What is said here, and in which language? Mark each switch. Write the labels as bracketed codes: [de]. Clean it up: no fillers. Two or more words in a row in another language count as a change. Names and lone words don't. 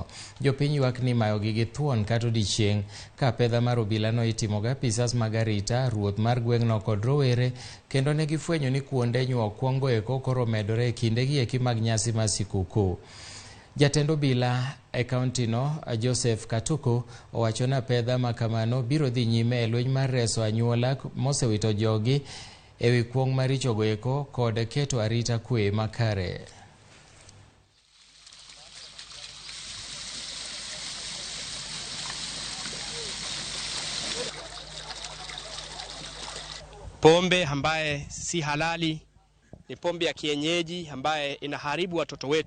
[luo] Jopiny ywak ni mayogi gi thuon kata odiechieng' ka pedha mar obila no itimo ga apisas mag arita, ruoth mar gweng'no kod rowere, kendo ne gifwenyo ni kuonde nyuok kuongo eko koro medore e kindegi eki mag nyasi mar sikuku. Jatend obila e kaunti no, Joseph Katuku, owacho na pedha makamano biro dhi nyime e lweny mar reso anyuola mosewito jogi ewi kuong' maricho go eko kod keto arita kwe makare. [sw] Pombe ambaye si halali ni pombe ya kienyeji ambaye inaharibu watoto wetu.